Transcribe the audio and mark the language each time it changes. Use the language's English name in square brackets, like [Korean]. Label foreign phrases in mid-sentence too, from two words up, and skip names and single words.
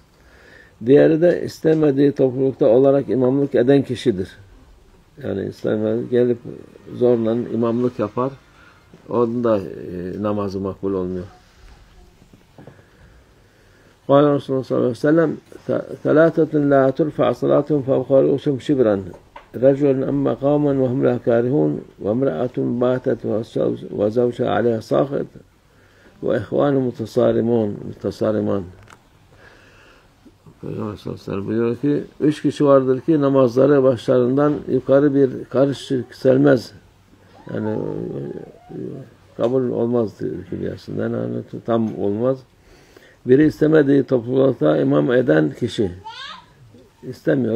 [Turkish] Diğeri de istemediği toplulukta olarak imamlık eden kişidir. Yani istemediği gelip zorla imamlık yapar, onun da namazı makbul olmuyor. [Arabic] قال رسول الله صلى الله عليه وسلم ثلاثة لا ترفع صلاتهم فوق رؤوسهم شبرا رجل أما قوما وهم له كارهون وامرأة باتت وزوجها عليها ساخط وإخوان متصارمان. [Turkish] Peygamber [Arabic] صلى الله عليه وسلم [Turkish] buyuruyor ki 3 kişi vardır ki namazları başlarından yukarı bir karış yükselmez. Yani kabul olmaz hükümlerinden. Yani tam olmaz. Biri istemediği toplulukta imam eden kişi istemiyor.